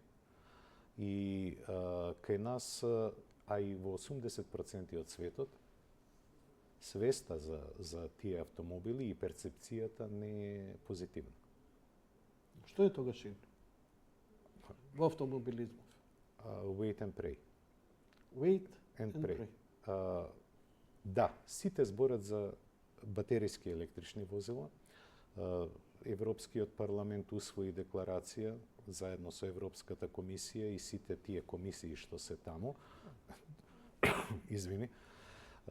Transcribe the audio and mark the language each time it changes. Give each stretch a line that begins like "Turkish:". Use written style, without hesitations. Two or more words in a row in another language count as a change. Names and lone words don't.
Macedonian: И кај нас, а и во 80% од светот, свеста за тие автомобили и перцепцијата не е позитивна. Што е тогаш ин? Во автомобилизмов.
English: Wait and pray. Wait And and pray. pray.
Macedonian: Да, сите зборат за батериски електрични возила. Европскиот парламент усвои декларација заедно со Европската комисија и сите тие комисии што се таму. Извини.